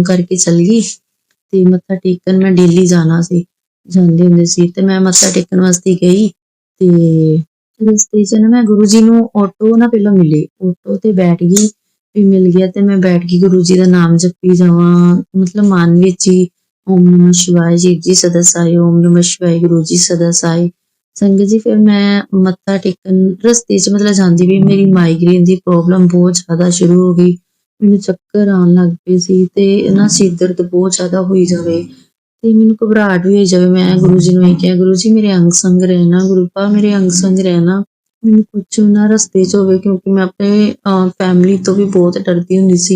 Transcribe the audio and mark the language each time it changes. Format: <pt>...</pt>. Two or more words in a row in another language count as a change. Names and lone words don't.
<pa>ਕਰਕੇ ਚੱਲ ਗਈ ਤੇ ਮੱਥਾ ਟੇਕਣ ਮੈਂ ਡੇਲੀ ਜਾਣਾ ਸੀ ਜਾਂਦੇ ਹੁੰਦੇ ਸੀ ਤੇ ਮੈਂ ਮੱਥਾ ਟੇਕਣ ਵਾਸਤੇ ਗਈ ਤੇ ਰਸਤੇ 'ਚ ਨਾ ਮੈਂ ਗੁਰੂ ਜੀ ਨੂੰ ਆਟੋ ਨਾ ਪਹਿਲਾਂ ਮਿਲੇ ਆਟੋ ਤੇ ਬੈਠ ਗਈ ਵੀ ਮਿਲ ਗਿਆ ਤੇ ਮੈਂ ਬੈਠ ਗਈ ਗੁਰੂ ਜੀ ਦਾ ਨਾਮ ਜਪੀ ਜਾਵਾਂ ਮਤਲਬ ਮਨ ਵਿੱਚ ਹੀ ਓਮ ਨਮः शिवाय जी सदा साई ओम</pa> <sa>नमः शिवाय गुरु जी सदा साई</sa> <pa>संगत जी फिर मैं ਮੱਥਾ ਟੇਕਣ ਰਸਤੇ ਚ ਮਤਲਬ ਜਾਂਦੀ ਭੀ</pa> <hi>मेरी माइग्रेन की प्रॉब्लम बहुत ज्यादा शुरू हो गई</hi> <pa>ਮੈਨੂੰ ਚੱਕਰ ਆਉਣ ਲੱਗ ਪਏ ਸੀ ਤੇ ਨਾ ਸਿਰ ਦਰਦ ਬਹੁਤ ਜ਼ਿਆਦਾ ਹੋਈ ਜਾਵੇ ਤੇ ਮੈਨੂੰ ਘਬਰਾਹਟ ਵੀ ਹੋਈ ਜਾਵੇ। ਮੈਂ ਗੁਰੂ ਜੀ ਨੂੰ ਇਹ ਕਿਹਾ, ਗੁਰੂ ਜੀ ਮੇਰੇ ਅੰਗ ਸੰਗ ਰਹਿਣਾ, ਗੁਰੂ ਪਾ ਮੇਰੇ ਅੰਗ ਸੰਗ ਰਹਿਣਾ, ਮੈਨੂੰ ਕੁਛ ਨਾ ਰਸਤੇ 'ਚ ਹੋਵੇ, ਕਿਉਂਕਿ ਮੈਂ ਆਪਣੇ ਫੈਮਿਲੀ ਤੋਂ ਵੀ ਬਹੁਤ ਡਰਦੀ ਹੁੰਦੀ ਸੀ।</pa>